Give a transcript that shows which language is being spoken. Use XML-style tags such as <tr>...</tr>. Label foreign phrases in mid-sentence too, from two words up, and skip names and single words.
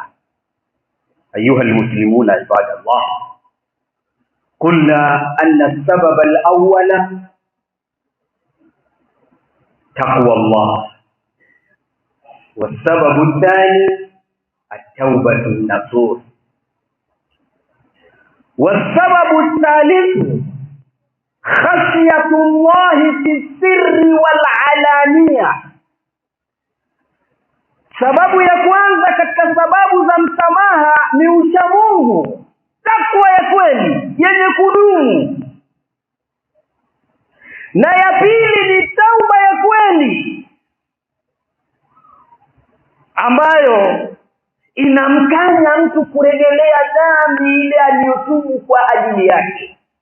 <ar>أيها المسلمون عباد الله قلنا أن السبب الأول تقوى الله, والسبب الثاني التوبة النصوح، والسبب الثالث خشية الله في السر والعلانية.</ar> <sw>Sababu ya kwanza katika sababu za msamaha ni uchamungu, takwa ya kweli yenye kudumu, na ya pili ni tauba ya kweli ambayo inamkanya mtu kurejelea dhambi ile aliyotubu kwa ajili yake.</sw>